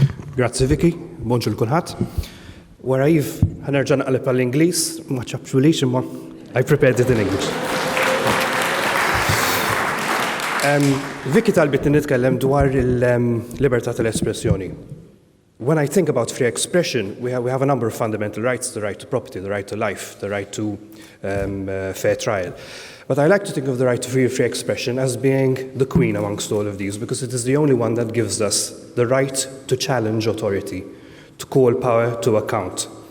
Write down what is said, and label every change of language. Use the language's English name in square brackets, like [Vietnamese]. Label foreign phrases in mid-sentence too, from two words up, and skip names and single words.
[Maltese] Grazzi Vicky, bonġu l-kulħadd. Wara Yves, ħanerġa' naqleb għall-Ingliż, ma ċabxulix imma [English] I prepared it in English. [Maltese] Vicky talbit nitkellem dwar il-libertà tal-espressjoni. [English] When I think about free expression, we have a number of fundamental rights: the right to property, the right to life, the right to fair trial. But I like to think of the right to free expression as being the queen amongst all of these, because it is the only one that gives us the right to challenge authority, to call power to account.